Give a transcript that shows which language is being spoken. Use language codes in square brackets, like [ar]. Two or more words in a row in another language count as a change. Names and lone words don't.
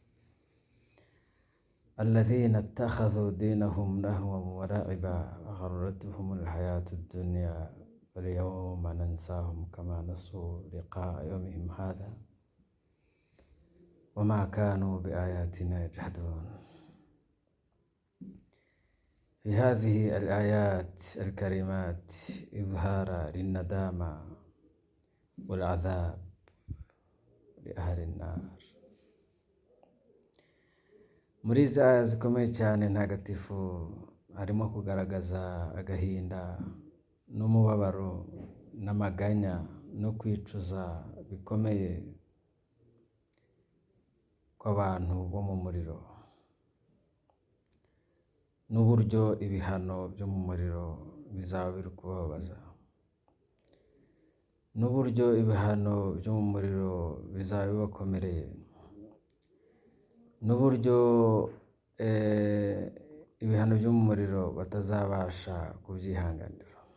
[ar] الذين اتخذوا دينهم لهوا ولعبا وغرتهم الحياة الدنيا واليوم ننساهم كما نسوا لقاء يومهم هذا وما كانوا بآياتنا يجحدون. في هذه الآيات الكريمات إظهار للندامة والعذاب لأهل النار. [rw] Muri izi aya zikomeye cyane ntagatifu harimo kugaragaza agahinda n'umubabaro n'amaganya no kwicuza bikomeye kw'abantu bo mu muriro, n'uburyo ibihano byo mu muriro bizaba biri kubabaza, n'uburyo ibihano byo mu muriro bizaba bibakomereye, n'uburyo ibihano byo mu muriro batazabasha kubyihanganira.